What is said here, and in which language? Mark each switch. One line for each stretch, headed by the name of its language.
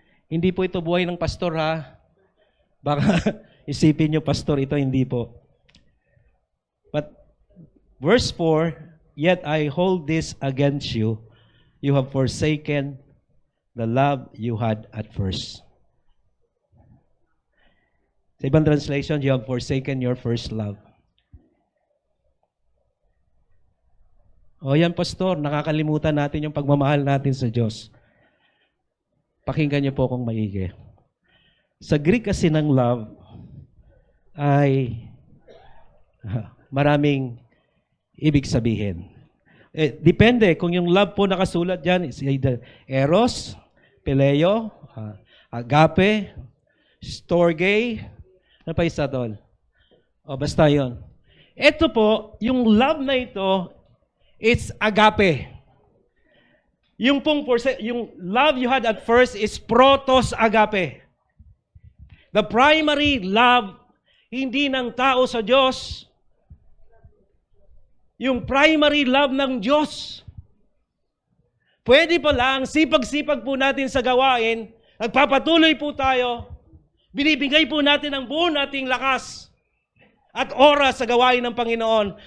Filipino: Hindi po ito buhay ng pastor, ha? Baka isipin nyo, pastor, ito hindi po.
English: But verse 4, yet I hold this against you. You have forsaken the love you had at first.
Filipino: Sa ibang translation,
English: you have forsaken your first love.
Filipino: O yan, pastor, nakakalimutan natin yung pagmamahal natin sa Diyos. Pakinggan niyo po kung maigi. Sa Greek kasi ng love ay maraming ibig sabihin. Depende kung yung love po nakasulat dyan is either eros, phileo, agape, storge, ano pa isa doon? O basta yun. Ito po, yung love na ito, it's agape.
English: Yung love you had at first is protos agape. The primary love,
Filipino: hindi ng tao sa Diyos. Yung primary love ng Diyos. Pwede pa lang, sipag-sipag po natin sa gawain, nagpapatuloy po tayo, binibigay po natin ang buo nating lakas at oras sa gawain ng Panginoon.